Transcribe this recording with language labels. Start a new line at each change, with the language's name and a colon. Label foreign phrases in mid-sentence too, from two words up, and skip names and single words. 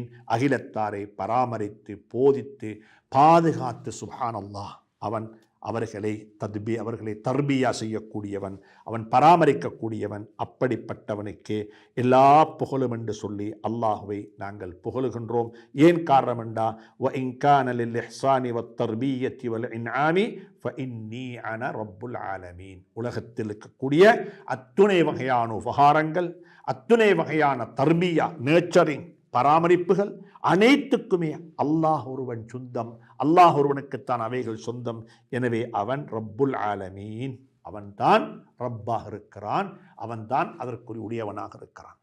Tamil: அகிலத்தாரை பராமரித்து போதித்து பாதுகாத்து, சுப்ஹானல்லாஹ், அவன் அவர்களை தர்பியா செய்யக்கூடியவன், அவன் பராமரிக்கக்கூடியவன். அப்படிப்பட்டவனுக்கே எல்லா புகழும் என்று சொல்லி அல்லாஹுவை நாங்கள் புகழுகின்றோம். ஏன் காரணம் என்றா,
Arabic: وَإِنْ كَانَ لِلْإِحْسَانِ وَالتَّرْبِيَّةِ وَالْإِنْعَامِ فَإِنِّي أَنَا رَبُّ الْعَالَمِينَ.
Tamil: உலகத்தில் இருக்கக்கூடிய அத்துணை வகையான உபகாரங்கள், அத்துணை வகையான தர்பியா, நேச்சரிங், பராமரிப்புகள் அனைத்துக்குமே அல்லாஹ் ஒருவன் சொந்தம். அல்லாஹ் ஒருவனுக்குத்தான் அவைகள் சொந்தம். எனவே அவன்
Arabic: رب العالمين,
Tamil: அவன்தான் ரப்பாக இருக்கிறான், அவன்தான் அதற்குரிய உடையவனாக இருக்கிறான்.